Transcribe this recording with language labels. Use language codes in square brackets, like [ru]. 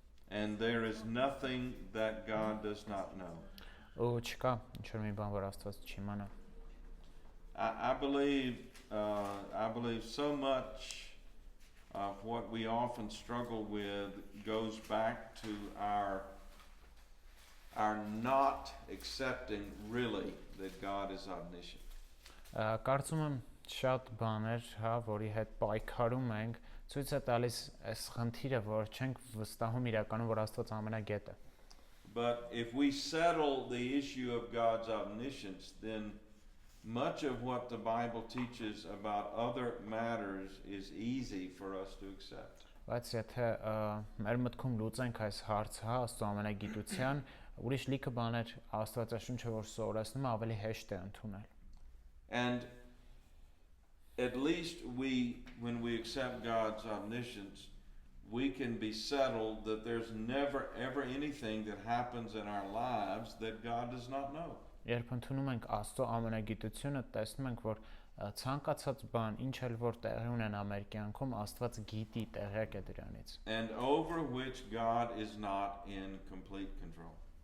[en] and there is nothing that God does not know. [hy] ու չկա ինչ որ մի բան, որ Աստված չիմանա։ [en] I believe so much of what we often struggle with goes back to our not accepting really that God is omniscient. [hy] Կարծում եմ շատ բաներ, հա, որի հետ պայքարում ենք, ցույց է տալիս այս խնդիրը, որ չենք վստահում իրականում, որ Աստված ամենագետ է։ [en] But if we settle the issue of God's omniscience, then much of what the Bible teaches about other matters is easy for us to accept. [hy] Բայց եթե մեր մտքում լուծենք այս հարցը, հա, Աստծո ամենագիտության, ուրիշ լիքը բաներ Աստվածաշունչը որ սովորեցնում ավելի հեշտ է ընդունել։ [en] And at least when we accept God's omniscience, we can be settled that there's never ever anything that happens in our lives that God does not know. [hy] Երբ ընդունում ենք Աստծո ամենագիտությունը, տեսնում ենք, որ ցանկացած բան, ինչ էլ որ տեղի ունենա մեր կյանքում, Աստված գիտի, տեղյակ է դրանից։ [en] And over which God is not in complete control.